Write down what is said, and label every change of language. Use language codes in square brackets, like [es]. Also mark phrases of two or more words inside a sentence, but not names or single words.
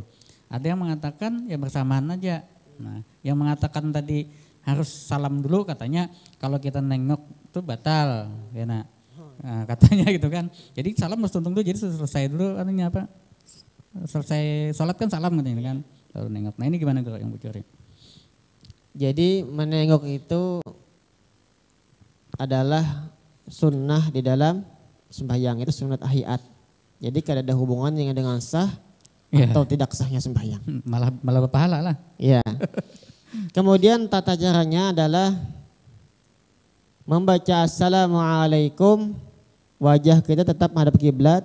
[id] Ada yang mengatakan ya bersamaan aja. Nah, yang mengatakan tadi harus salam dulu katanya kalau kita nengok itu batal, ya nah, katanya gitu kan. Jadi salam harus tuntung dulu, jadi selesai dulu katanya apa? Selesai sholat kan salam katanya kan, lalu nengok. Nah ini gimana Guru yang bocorin? Jadi menengok itu adalah sunnah di dalam sembahyang, itu sunnah ahiyat. Jadi kada ada hubungannya dengan sah atau tidak sahnya sembahyang. Malah berpahala lah. Iya. Kemudian tata caranya adalah membaca assalamualaikum, wajah kita tetap menghadap kiblat.